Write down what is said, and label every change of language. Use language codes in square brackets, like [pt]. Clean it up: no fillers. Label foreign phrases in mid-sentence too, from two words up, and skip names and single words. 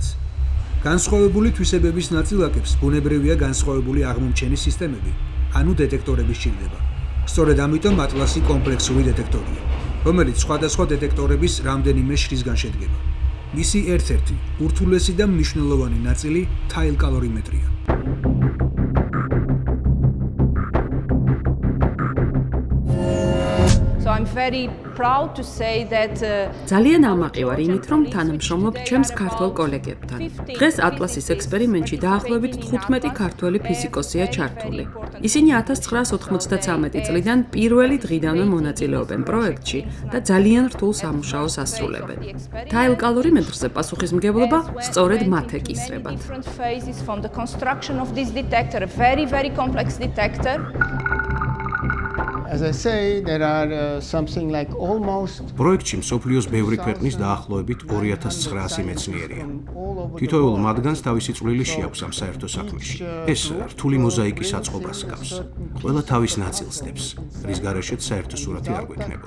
[ka] განსხვავებული თვისებების ნაწილაკებს ბუნებრივია განსხვავებული აღმომჩენის სისტემები, ანუ დეტექტორები სჭირდება. სწორედ ამიტომ ატლასი კომპლექსური დეტექტორია, რომელიც სხვადასხვა დეტექტორების რამდენიმე შრისგან შედგება. მისი ერთ-ერთი ურთულესი და მნიშვნელოვანი ნაწილი თაილკალორიმეტრია. [en] So I'm very proud to say that [ka] ძალიან ამაყი ვარ იმით, რომ თანამშრომლობ ჩემს ქართველ კოლეგებთან. დღეს ატლასის ექსპერიმენტში დაახლოებით 15 ქართველი ფიზიკოსია ჩართული. ისინი 1993 წლიდან პირველი დღიდანვე მონაწილეობენ პროექტში და ძალიან რთულ სამუშაოს ასრულებენ. თაილკალორიმეტრზე პასუხისმგებლობა სწორედ მათ ეკისრებათ. [en] different phases from the construction of this detector, a very complex detector. As I say, there are something like almost [ka] პროექტში მსოფლიოს ბევრი ქვეყნის დაახლოებით 2900 მეცნიერია. თითოეულ მათგანს თავისი წვლილი შეაქვს ამ საერთო საქმეში. ეს რთული მოზაიკის აწყობას გავს. ყველა თავის ნაწილს დებს, რის გარეშეც საერთო სურათი არ გვექნებოდა.